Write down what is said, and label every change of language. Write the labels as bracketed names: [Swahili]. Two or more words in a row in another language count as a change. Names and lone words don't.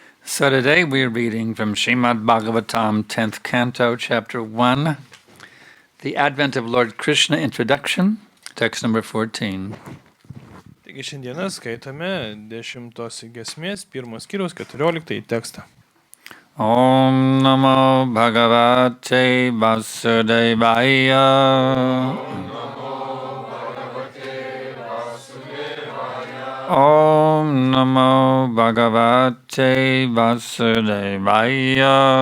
[English] So today we're reading from Śrīmad Bhāgavatam, 10th Canto, Chapter 1, the Advent of Lord Krishna Introduction, text number 14. [Lithuanian] Taigi šiandieną skaitome 10 giesmės 1 skyriaus 14 tekstą. [Sanskrit] ॐ नमो भगवते वासुदेवाय. ॐ नमो भगवते वासुदेवाय.